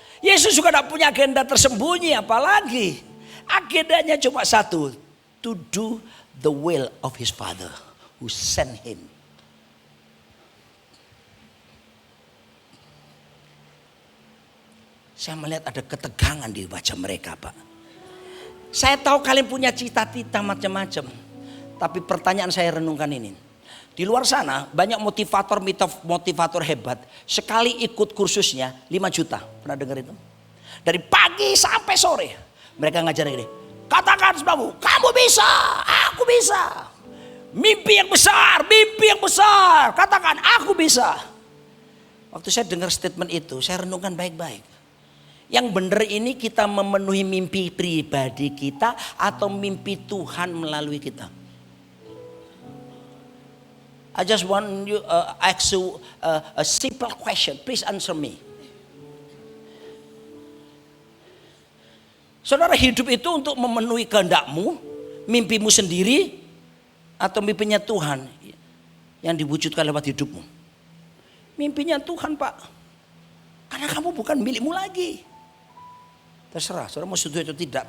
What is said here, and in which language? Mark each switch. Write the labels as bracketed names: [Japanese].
[Indonesian] Yesus juga tak punya agenda tersembunyi, apalagi. Agendanya cuma satu, [English] to do the will of his Father who sent him. [Indonesian] Saya melihat ada ketegangan di wajah mereka, Pak. Saya tahu kalian punya cita-cita macam-macam. Tapi pertanyaan saya renungkan ini. Di luar sana banyak motivator hebat. Sekali ikut kursusnya 5 juta. Pernah dengar itu? Dari pagi sampai sore. Mereka ngajarin ini. Katakan sebelummu, kamu bisa, aku bisa. Mimpi yang besar, mimpi yang besar. Katakan, aku bisa. Waktu saya dengar statement itu, saya renungkan baik-baik. Yang benar ini kita memenuhi mimpi pribadi kita atau mimpi Tuhan melalui kita? [English] I just want you ask you a simple question. Please answer me. [Indonesian] Saudara, hidup itu untuk memenuhi kehendakmu, mimpimu sendiri, atau mimpinya Tuhan yang diwujudkan lewat hidupmu? Mimpinya Tuhan, Pak. Karena kamu bukan milikmu lagi. Terserah, saudara mau setuju atau tidak.